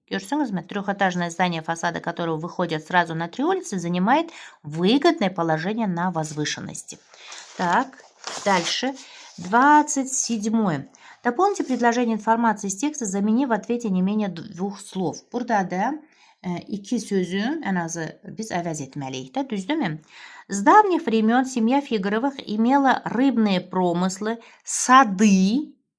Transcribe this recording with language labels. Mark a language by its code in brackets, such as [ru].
[az] Görsünüzmü? [ru] Трехэтажное здание, фасады которого выходят сразу на 3 улицы, занимает выгодное положение на возвышенности. Дальше. 27. Дополните предложение информации из текста, заменив в ответе не менее 2 слов. [az] Burada da 2 sözü en azı biz əvəz etməliyik də, düzdürmü? [ru] С давних времен семья Фигаровых имела рыбные промыслы, сады.